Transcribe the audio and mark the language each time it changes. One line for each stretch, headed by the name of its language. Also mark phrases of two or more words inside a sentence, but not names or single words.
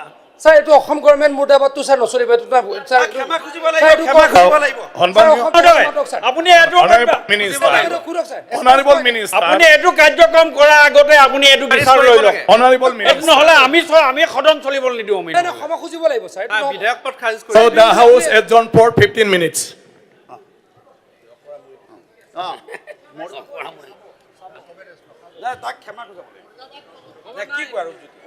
Assamese: ছাৰ এইটো অসম গভৰ্ণমেণ্ট মুৰ্দাবাদটো ছাৰ নচলিব এইটো ছাৰ ক্ষমা খুজিব লাগিব ক্ষমা খুজিব লাগিব আপুনি এইটো
English: Honourable Minister
Assamese: আপুনি এইটো কাৰ্যক্ৰম কৰাৰ আগতে আপুনি এইটো বিচাৰ লৈ লওক
English: Honourable Minister
Assamese: নহ'লে আমি সদন চলিবলৈ নিদিওঁ আমি ক্ষমা খুজিব লাগিব ছাৰ বিধায়ক পদ খাৰিজ
English: So the house adjourned for 15 minutes.
Assamese: তাক ক্ষমা খুজিব কি কয় আৰু